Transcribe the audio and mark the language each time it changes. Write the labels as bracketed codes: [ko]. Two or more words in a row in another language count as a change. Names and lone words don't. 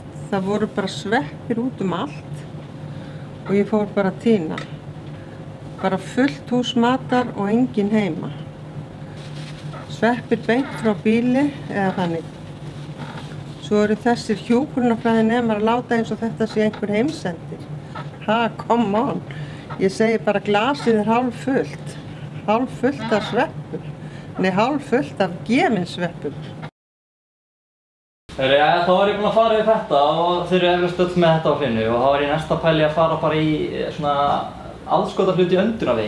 [is] Það voru bara sveppir út allt og ég fór bara að tína. Bara fullt hús matar og enginn heima. Sveppir beint frá bíli eða þannig. Svo eru þessir hjúkrunarfræðinemar að láta eins og þetta sé einhver heimsendir. [en] Ha, come on. [is] Ég segi bara glasið er hálf fullt. Hálf fullt af sveppum. Nei, hálf fullt af gefinsveppum. Þá er ég búinn að fara yfir þetta og þeir eru eflaust öll með þetta á hreinu og þá er ég næsta pæli að fara bara í svona aðskotahluti í öndunarvegi.